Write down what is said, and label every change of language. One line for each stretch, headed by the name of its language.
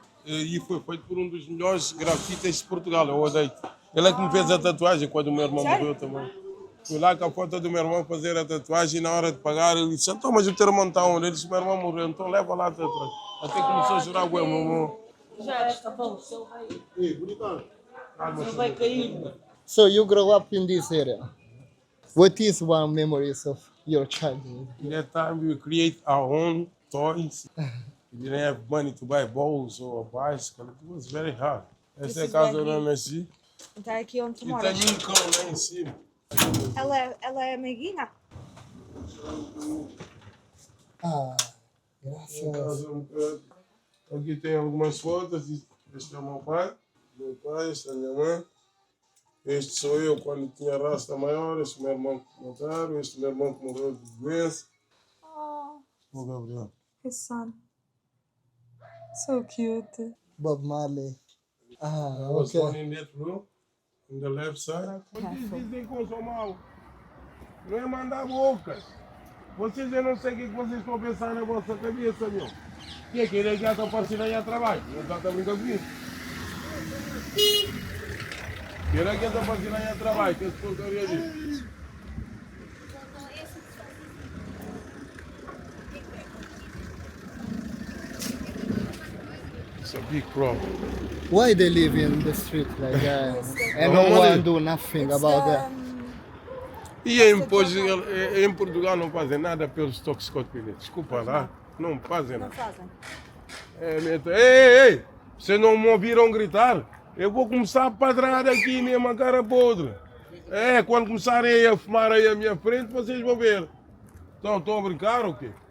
Portuguese: E foi feito por um dos melhores grafitas de Portugal, é o Odeito. Ele é que me fez a tatuagem quando o meu irmão morreu também. Fui lá com a foto do meu irmão fazer a tatuagem e na hora de pagar ele disse, então, mas o teu irmão está onde? Ele disse, meu irmão morreu, então leva lá atrás. Até começou a chorar o meu irmão. Já está bom, o seu vai. O seu vai cair.
English: So you grow up in this area. What is one memories of your childhood? In that time we create our own toys. We didn't have money to buy balls or a bicycle. It was very hard.
Portuguese: Essa é a casa onde eu nasci. Então é aqui onde tu E moras. tem um cão lá em cima. Ela é amiguinha? Ah, graças. Aqui tem algumas fotos. Este é o meu pai, esta é a minha mãe. Este sou eu quando tinha rasta maior. Este é meu irmão que mataram. Este é meu irmão que morreu de doença. O Gabriel.
English: His son. So cute. Bob Marley. Ah, I was born ok. in that room, on the left side.
Portuguese: Vocês dizem que eu sou mau. Não é mandar bocas. Vocês, eu não sei o que vocês estão pensando na vossa cabeça, meu. Que é que ele já está aparecendo aí a trabalho? Não está a brincar comigo. Ele já está aparecendo aí a trabalho, que é essa porcaria disso.
English: It's a big problem. Why they live in the street like that and no one do nothing about that?
Portuguese: E em Portugal não fazem nada pelos toxicodependentes. Desculpa lá, não fazem nada. Não fazem. Ei, vocês não me ouviram gritar? Eu vou começar a padrar aqui mesmo a cara podre. Quando começarem a fumar aí à minha frente, vocês vão ver. Então, estão a brincar ou quê?